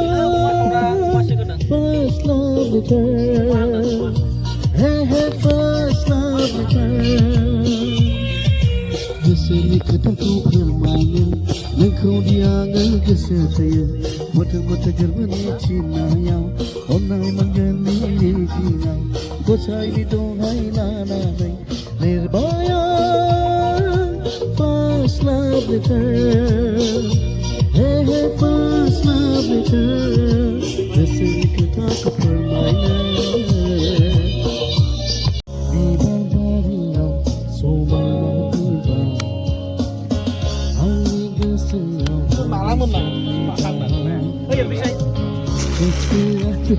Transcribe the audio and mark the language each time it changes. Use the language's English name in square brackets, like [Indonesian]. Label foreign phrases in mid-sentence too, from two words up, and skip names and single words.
[English] First love return Hey hey first love return [Bodo] गोसोनि खोथाखौ फोरमायनो नोंखौ दियाङो गोसो थोयो मथ गोरबोनि चिन्नायाव अन्नाय मोनगोननि मिजिङाव गसाइनि दहाय लानानै लिरबाय [English] First love return Hey hey first love return [Bodo] गोसोनि खोथाखौ फोरमायनो बिबार बारियाव समायना आंनि गोसोआव माला मोनना मा खालामना होयो बिसाय